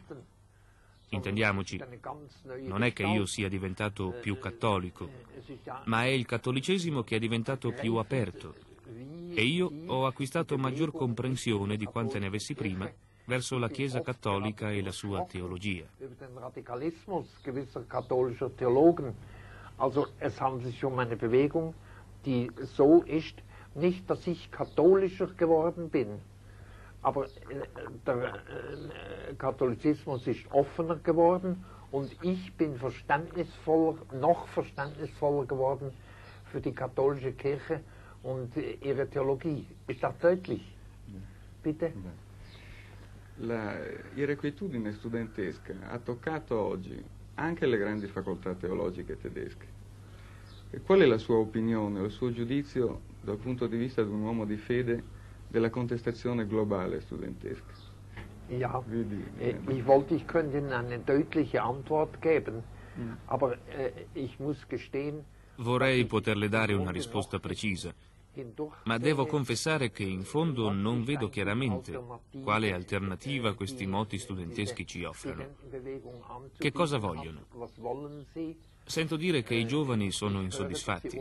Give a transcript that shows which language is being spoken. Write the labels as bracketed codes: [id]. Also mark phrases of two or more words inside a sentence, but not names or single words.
[it] Intendiamoci, non è che io sia diventato più cattolico, ma è il cattolicesimo che è diventato più aperto e io ho acquistato maggior comprensione di quante ne avessi prima verso la Chiesa cattolica e la sua teologia. [de] Also es handelt sich um eine Bewegung, die so ist, nicht, dass ich katholischer geworden bin, aber der Katholizismus ist offener geworden und ich bin noch verständnisvoller geworden für die katholische Kirche und ihre Theologie. Ist das deutlich? Bitte? [it] La irrequietudine studentesca ha toccato oggi anche le grandi facoltà teologiche tedesche. E qual è la sua opinione, il suo giudizio dal punto di vista di un uomo di fede della contestazione globale studentesca? [de] Ja, ich könnte Ihnen eine deutliche Antwort geben, aber ich muss gestehen... [it] Vorrei poterle dare una risposta precisa, ma devo confessare che in fondo non vedo chiaramente quale alternativa questi moti studenteschi ci offrono. Che cosa vogliono? Sento dire che i giovani sono insoddisfatti.